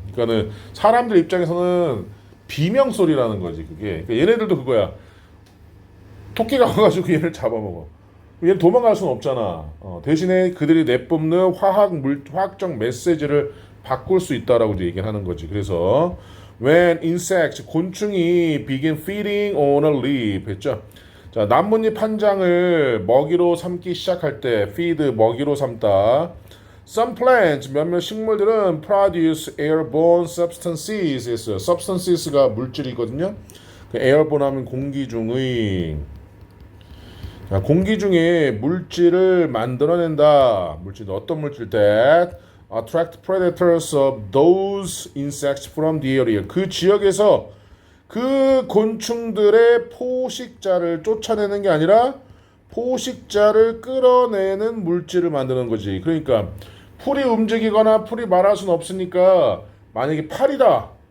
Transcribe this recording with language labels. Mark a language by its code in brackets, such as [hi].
[ko] 그러니까는 사람들 입장에서는 비명 소리라는 거지 그게. 그러니까 얘네들도 그거야. 토끼가 와가지고 얘를 잡아먹어. 얘는 도망갈 수는 없잖아. 대신에 그들이 내뿜는 화학적 메시지를 바꿀 수 있다라고 얘기를 하는 거지. 그래서 [en] when insects [ko] 곤충이 [en] begin feeding on a leaf [ko] 했죠. 자, 나뭇잎 한 장을 먹이로 삼기 시작할 때 feed 먹이로 삼다. [en] Some plants [ko] 몇몇 식물들은 [en] produce airborne substances [ko] 했어요. substances가 물질이거든요. 그 airborne 하면 공기 중의. 자, 공기 중에 물질을 만들어낸다. 물질 어떤 물질? [en] that attract predators of those insects from the area. [ko] 그 지역에서 그 곤충들의 포식자를 쫓아내는 게 아니라 포식자를 끌어내는 물질을 만드는 거지. 그러니까 풀이 움직이거나 풀이 말할 수는 없으니까 만약에 파리다.